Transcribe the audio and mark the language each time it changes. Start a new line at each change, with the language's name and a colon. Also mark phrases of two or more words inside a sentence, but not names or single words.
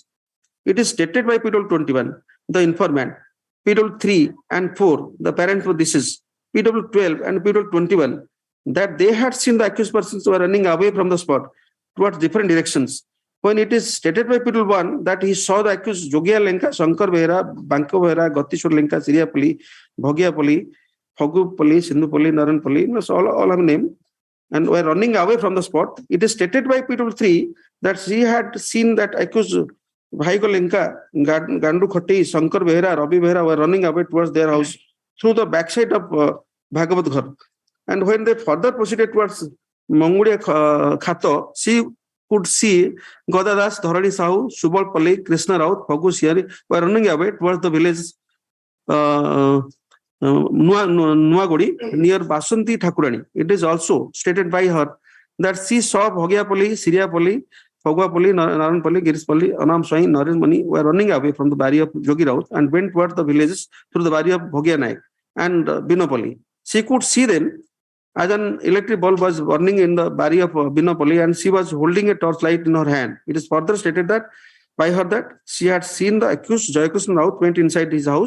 English: It is stated by PW 21, the informant, PW 3 and 4, the parent for deceased, PW 12 and PW 21, that they had seen the accused persons were running away from the spot towards different directions. When it is stated by PW 1 that he saw the accused Jogia Lenka, Shankar Behera, Banko Behera, Gotishwar Lenka, Siria Pali, Bhagya Pali, Phagu Pali, Sindhu Pali, Naran Pali, all have name, and were running away from the spot. It is stated by PW 3 that he had seen that accused Bhaigo Lenka, Gandu Khoti, Shankar Behera, Rabi Behera were running away towards their house through the backside of Bhagavat Ghar. And when they further proceeded towards Mangudia Khato, she could see Godadas, Dharani Sahu, Subal Pali, Krishna Raut, Phagu Siari were running away towards the village Nuagodi near Basanti Thakurani. It is also stated by her that she saw Bhagya Pali, Siria Pali, Phagua Pali, Naran Pali, Giris Pali, Anam Swai, Narin Mani were running away from the barrier of Jogi Raut and went towards the villages through the barrier of Bhagya Naik and Binopali. She could see them as an electric bulb was burning in the barrier of Binopali and she was holding a torchlight in her hand. It is further stated that by her that she had seen the accused Jayakrishna Raut went inside his house.